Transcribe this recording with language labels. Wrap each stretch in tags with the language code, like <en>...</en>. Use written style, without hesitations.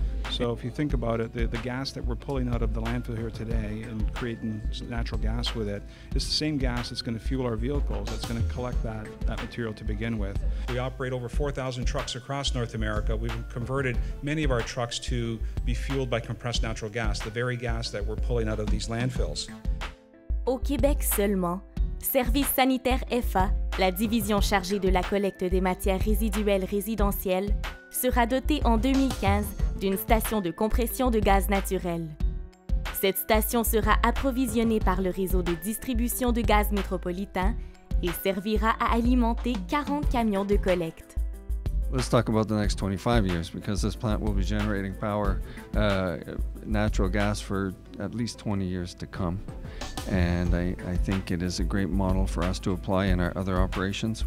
<en>So if you think about it, the gas that we're pulling out of the landfill here today and creating natural gas with it is the same gas that's going to fuel our vehicles, that's going to collect that material to begin with. We operate over 4,000 trucks across North America. We've converted many of our trucks to be fueled by compressed natural gas, the very gas that we're pulling out of these landfills.</en> <fr>Au Québec seulement, Service sanitaire FA, la division chargée de la collecte des matières résiduelles résidentielles, sera dotée en 2015 d'une station de compression de gaz naturel. Cette station sera approvisionnée par le réseau de distribution de gaz métropolitain et servira à alimenter 40 camions de collecte.</fr> <en>Let's talk about the next 25 years because this plant will be generating power, natural gas for at least 20 years to come. And I think it is a great model for us to apply in our other operations.</en>